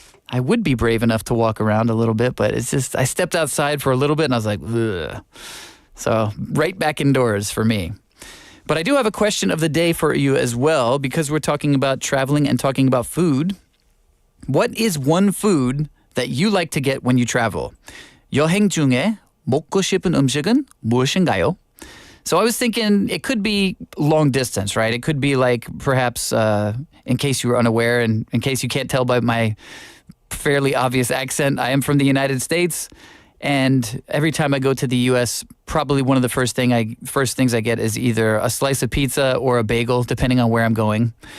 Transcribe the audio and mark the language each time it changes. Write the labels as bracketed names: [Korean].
[English] I would be brave enough to walk around a little bit, but it's just, I stepped outside for a little bit and I was like, ugh. So right back indoors for me. But I do have a question of the day for you as well, because we're talking about traveling and talking about food. What is one food that you like to get when you travel? [Korean] 여행 중에 먹고 싶은 음식은 무엇인가요? [English] So I was thinking it could be long distance, right? It could be like perhaps, in case you were unaware and in case you can't tell by my fairly obvious accent, I am from the United States. And every time I go to the U.S., probably one of the first things I get is either a slice of pizza or a bagel, depending on where I'm going.